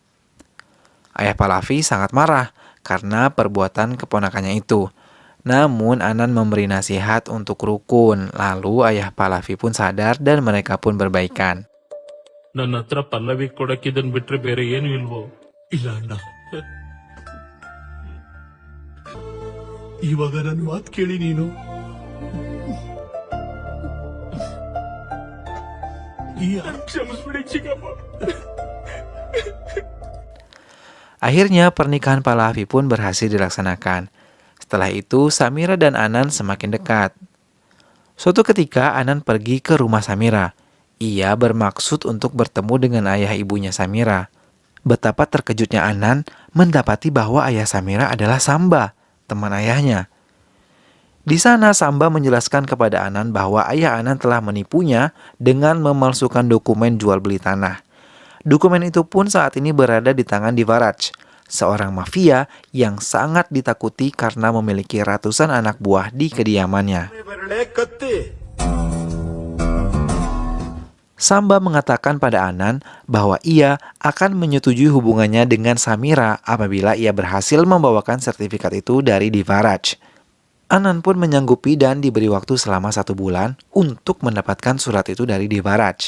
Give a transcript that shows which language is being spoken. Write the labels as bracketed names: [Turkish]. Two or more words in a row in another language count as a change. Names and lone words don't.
[Indonesian] Ayah Pallavi sangat marah karena perbuatan keponakannya itu. Namun Anan memberi nasihat untuk rukun, lalu ayah Pallavi pun sadar dan mereka pun berbaikan. [Kannada] ನನ್ನ ಹತ್ರ ಪಲ್ಲವಿ ಕೊಡಕ್ ಇದನ್ ಬಿಟ್ರೆ ಬೇರೆ ಏನು ಇಲ್ವೋ? ಇಲ್ಲ ಅಣ್ಣ, ಇವಾಗ ನನ್ನ ಮಾತು ಕೇಳಿ ನೀನು. ಕ್ಷಮಿಸ್ಬಿಡಿ ಚಿಕ್ಕಪ್ಪ. [Indonesian] Akhirnya pernikahan Pallavi pun berhasil dilaksanakan. Setelah itu Samira dan Anan semakin dekat. Suatu ketika Anan pergi ke rumah Samira. Ia bermaksud untuk bertemu dengan ayah ibunya Samira. Betapa terkejutnya Anan mendapati bahwa ayah Samira adalah Samba, teman ayahnya. Di sana Samba menjelaskan kepada Anan bahwa ayah Anan telah menipunya dengan memalsukan dokumen jual beli tanah. Dokumen itu pun saat ini berada di tangan Divaraj, seorang mafia yang sangat ditakuti karena memiliki ratusan anak buah di kediamannya. [Kannada] ಬರಡೆ ಕತ್ತಿ [Indonesian] Samba mengatakan pada Anan bahwa ia akan menyetujui hubungannya dengan Samira apabila ia berhasil membawakan sertifikat itu dari Divaraj. Anan pun menyanggupi dan diberi waktu selama 1 bulan untuk mendapatkan surat itu dari Divaraj.